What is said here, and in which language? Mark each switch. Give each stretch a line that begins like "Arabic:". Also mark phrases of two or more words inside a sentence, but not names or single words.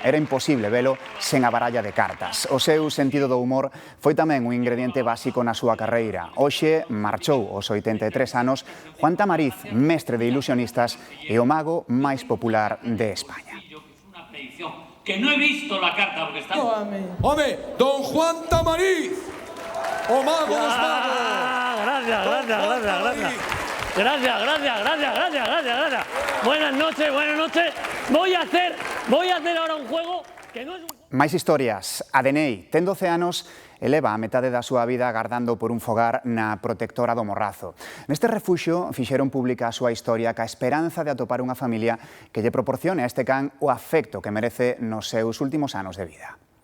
Galician: Era imposible velo sen a baralla de cartas. O seu sentido do humor foi tamén un ingrediente básico na súa carreira. Hoxe marchou aos 83 anos Juan Tamariz, mestre de ilusionistas e o mago máis popular de España.
Spanish: Que no he visto la carta porque está...
Galician: ¡Home! ¡Don Juan Tamariz! ¡O mago dos magos!
Spanish: Gracias. Buenas noches. Voy a hacer ahora un juego que no es un...
Galician: Máis historias. Adenei ten 12 anos e leva a metade da súa vida agardando por un fogar na protectora do Morrazo. Neste refuxio fixeron pública a súa historia ca esperanza de atopar unha familia que lle proporcione a este can o afecto que merece nos seus últimos anos de vida.